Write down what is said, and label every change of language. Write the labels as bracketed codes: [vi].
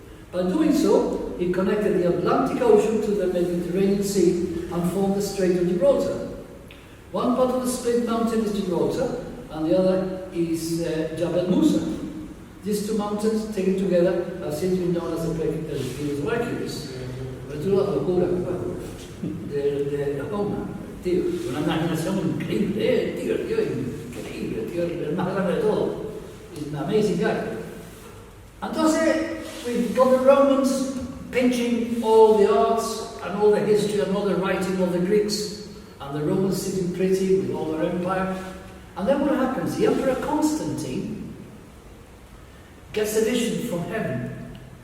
[en] By doing so, he connected the Atlantic Ocean to the Mediterranean Sea and formed the Strait of Gibraltar. One part of the split mountain is Gibraltar, and the other is Jabal Musa. These two mountains, taken together, are simply known as the Pyramids of Hercules. [es] Pero tú la locura, de Homer, tío, una imaginación increíble, tío, increíble, tío, el más grande de todo. [en] He's an amazing guy. [es] Entonces, [en] we've got the Romans pinching all the arts and all the history and all the writing of the Greeks, and the Romans sitting pretty with all their empire. And then what happens? The Emperor Constantine gets a vision from heaven.